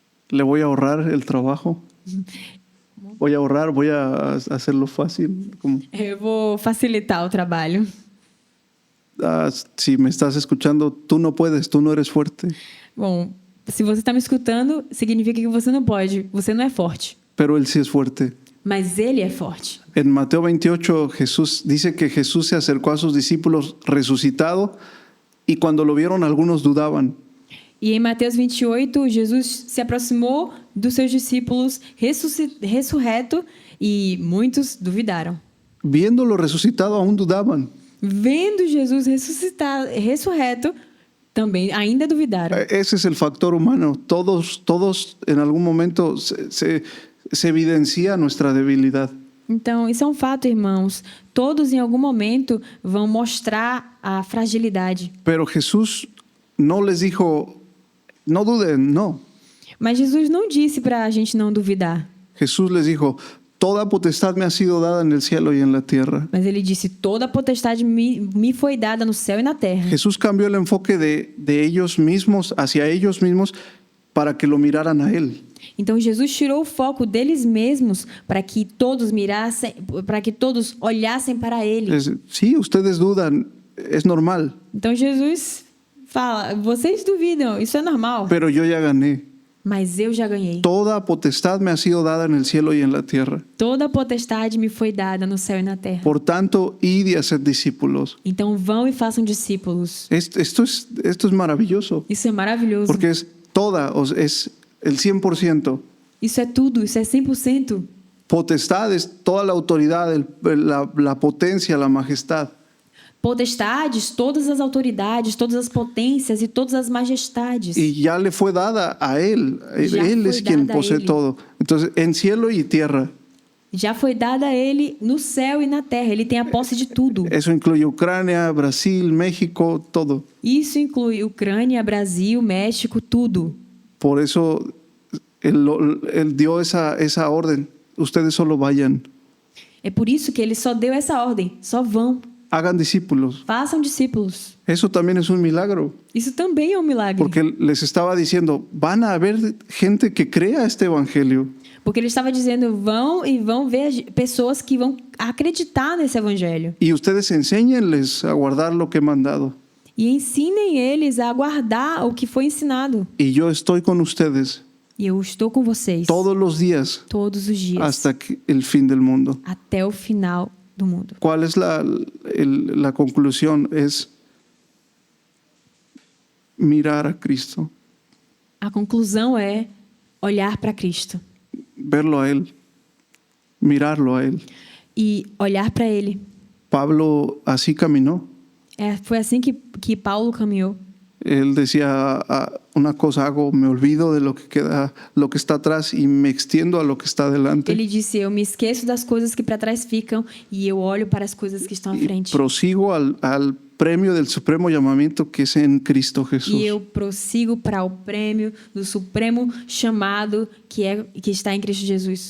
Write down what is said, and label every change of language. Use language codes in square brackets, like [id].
[es] Le voy a ahorrar el trabajo. Voy a hacerlo fácil. [pt] Eu vou facilitar o trabalho. [es] Si me estás escuchando, tú no puedes, tú no eres fuerte. [pt] Bom, se você está me escutando, significa que você não pode, você não é forte. [es] Pero él sí es fuerte. [pt] Mas ele é forte. [es] En Mateo 28, Jesús dice que Jesús se acercó a sus discípulos resucitado y cuando lo vieron algunos dudaban. [pt] E em Mateus 28, Jesus se aproximou dos seus discípulos ressurreto e muitos duvidaram. [es] Viéndolo resucitado aún dudaban. [pt] Vendo Jesus ressurreto, também ainda duvidaram. [es] Ese es el factor humano. Todos en algún momento se evidencia nuestra debilidad. [pt] Então, isso é um fato, irmãos. Todos, em algum momento, vão mostrar a fragilidade. [es] Pero Jesús no les dijo, no duden, no. [pt] Mas Jesus não disse para a gente não duvidar. [es] Jesús les dijo, toda potestad me ha sido dada en el cielo y en la tierra. [pt] Mas ele disse, toda a potestade me foi dada no céu e na terra. [es] Jesús cambió el enfoque de ellos mismos hacia ellos mismos para que lo miraran a él. [pt] Então Jesus tirou o foco deles mesmos para que todos mirassem, para que todos olhassem para ele. [es] Sí, ustedes dudan, es normal. [pt] Então Jesus fala, vocês duvidam, isso é normal. [es] Pero yo ya gané. [pt] mas eu já ganhei. [es] Toda potestad me ha sido dada en el cielo y en la tierra. [pt] Toda a potestade me foi dada no céu e na terra. [es] Por tanto, id y haced discípulos. [pt] Então vão e façam discípulos. [es] Esto es maravilloso, [pt] Isso é maravilhoso. [es] porque es toda, es el 100%. [pt] Isso é tudo, isso é 100%. [es] Potestad es toda la autoridad, la potencia, la majestad. [pt] Potestades, todas as autoridades, todas as potências e todas as majestades. [es] Y ya le fue dada a Él. Ya Él fue es quien dada a posee Él. todo. Entonces, en cielo y tierra. [pt] Já foi dada a ele no céu e na terra. Ele tem a posse de tudo. [es] Eso incluye Ucrania, Brasil, México, todo. [pt] Isso inclui Ucrânia, Brasil, México, tudo. [es] Por eso él dio esa orden. Ustedes solo vayan. [pt] É por isso que ele só deu essa ordem. Só vão. [es] Hagan discípulos. [pt] Façam discípulos. [es] Eso también es un milagro. [pt] Isso também é um milagre. [es] Porque les estaba diciendo, van a haber gente que crea este evangelio. [pt] Porque ele estava dizendo, vão ver pessoas que vão acreditar nesse evangelho. [es] Y ustedes enséñenles a guardar lo que he mandado. [pt] E ensinem eles a guardar o que foi ensinado. [es] Y yo estoy con ustedes [pt] E eu estou com vocês [es] todos los días [pt] todos os dias, [es] hasta el fin del mundo. [pt] até o final do mundo. [es] ¿Cuál es la conclusión? Es mirar a Cristo, [pt] A conclusão é olhar para Cristo [es] verlo a Él, mirarlo a Él. [pt] e olhar para Ele. [es] Pablo así caminó. [pt] Foi assim que Paulo caminhou. [es] Él decía, una cosa hago, me olvido de lo que queda, lo que está atrás y me extiendo a lo que está adelante. [pt] Ele disse, eu me esqueço das coisas que para trás ficam e eu olho para as coisas que estão à [es] Y [pt] frente. [es] prosigo al premio del supremo llamamiento que es en Cristo Jesús. [pt] E eu prossigo para o prêmio do supremo chamado que está em Cristo Jesus.